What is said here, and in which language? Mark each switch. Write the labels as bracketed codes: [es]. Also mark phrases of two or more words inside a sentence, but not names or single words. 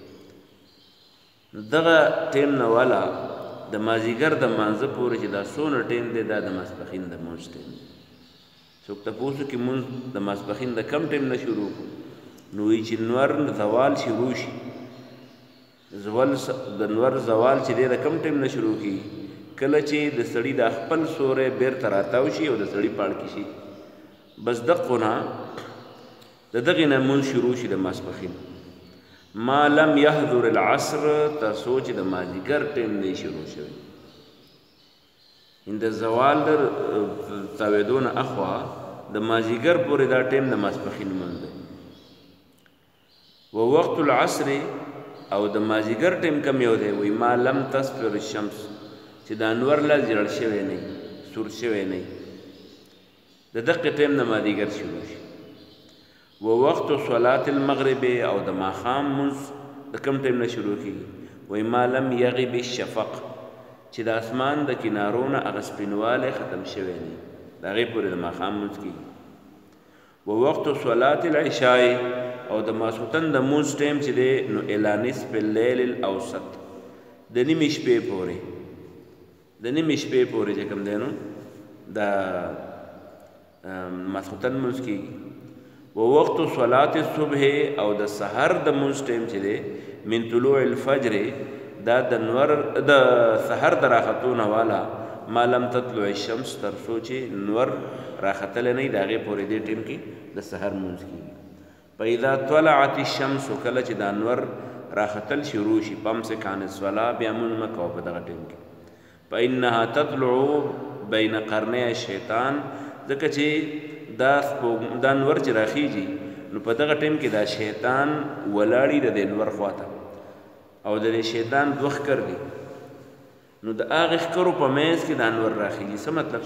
[ps] دغه ټیم نه والا د مازیګر د مانځه پورې چې دا څونه ټیم دی دا د ماسپخین د مونځ ټیم دی څوک تپوسو کې مونځ د ماسپخین د کم ټیم نه شروع کړو نو وایي چې نور زوال شروع شي د نور زوال چې دی د کم ټیم نه شروع کېږي کله چې د سړي د خپل سوری بیرته راتاو شي او د سړي پاړکی شي بس دقو نه د دغې نه مونځ شروع شي د ماسپخین [ar] ما لم يحضر العصر [ps] تر سوچ د مازیګر ټیم نه شروع شوی د زوال در تاویدو نه اخوا د مازیګر پورې دا ټیم د ماسپخین مونځ دی [ar] و وقت العصر [ps] او د مازیګر ټیم کم یو دی وایي [ar] ما لم تصفر الشمس [ps] چې د انور لا زیړ شوی نه سور شوی نه د دقې ټیم نه مازیګر شروع شي [ar] و وقت صلاة المغرب [ps] او د ماښام مونځ د کم ټیم نه شروع کېږي وایي [ar] ما لم یغب الشفق [ps] چې د اسمان د کنارو نه هغه سپینوالی ختم شوی نه د هغې پورې د ماښام مونځ کېږي [ar] و وقت صلاة العشاء [ps] او د ماسخوتن د مونځ ټیم چې دی نو [ar] الی نصف اللیل الاوسط [ps] د نیمې شپې پورې چې کوم دی نو د ماسخوتن مونځ کېږي [ar] و وقت صلاة الصبح [ps] او د سحر د مونځ ټیم چې دی [ar] من طلوع الفجر [ps] دا د سحر د راختو نه والا [ar] ما لم تطلع الشمس [ps] تر څو چې نور راختلی نه وي د هغې پورې دې ټیم کې د سحر مونځ کېږي [ar] فاذا طلعت الشمس [ps] کله چې دا نور راختل شروع شي [ar] فامسک عن الصلاة [ps] بیا مونځ مه کوه په دغه ټیم کې [ar] فانها تطلع بین قرنی الشیطان [ps] ځکه چې دا نور چې راخیږي نو په دغه ټیم کې دا شیطان ولاړي د دې نور خواته او د دې شیطان دوه ښکر دي نو د هغې ښکرو په منځ کې دا نور راخیږي څه مطلب